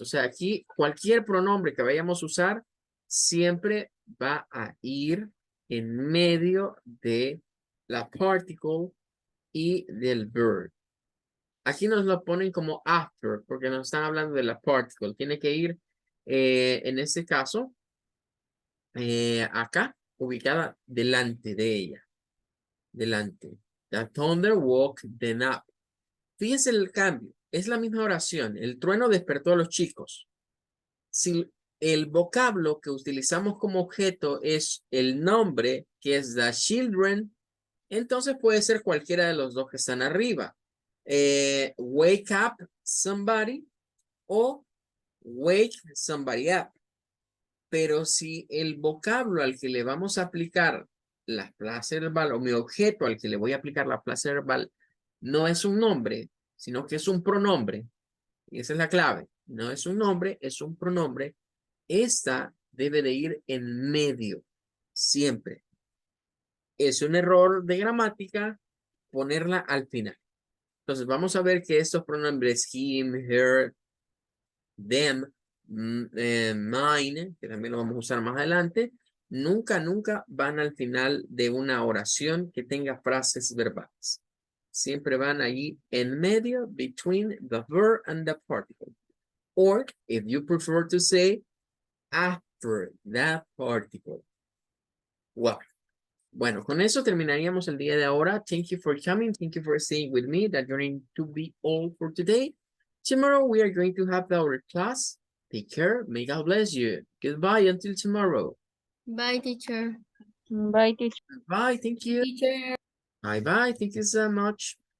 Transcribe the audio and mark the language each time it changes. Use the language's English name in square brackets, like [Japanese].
[Spanish] O sea, aquí cualquier pronombre que vayamos a usar siempre va a ir en medio de la particle y del verb. Aquí nos lo ponen como after porque nos están hablando de la particle. Tiene que ir en este caso acá, ubicada delante de ella. Delante. [English] The thunder woke them up. [Spanish] Fíjense el cambio. Es la misma oración. El trueno despertó a los chicos. Si el vocablo que utilizamos como objeto es el nombre, que es [English] the children, [Spanish] entonces puede ser cualquiera de los dos que están arriba. [English] Wake up somebody o wake somebody up. [Spanish] Pero si el vocablo al que le vamos a aplicar la frase verbal o mi objeto al que le voy a aplicar la frase verbal no es un nombre, sino que es un pronombre, y esa es la clave, no es un nombre, es un pronombre, esta debe de ir en medio, siempre. Es un error de gramática ponerla al final. Entonces vamos a ver que estos pronombres him, her, them, mine, que también lo vamos a usar más adelante, nunca van al final de una oración que tenga frases verbales. Siempre van allí en medio, [English] between the verb and the particle. or if you prefer to say after that particle. Well, [Spanish] bueno, con eso terminaríamos el día de ahora. [English] Thank you for coming. Thank you for staying with me. That's going to be all for today. Tomorrow we are going to have our class. Take care. May God bless you. Goodbye until tomorrow. Bye, teacher. Bye, teacher. Bye. Thank you. Teacher. Bye-bye. Thank you so much.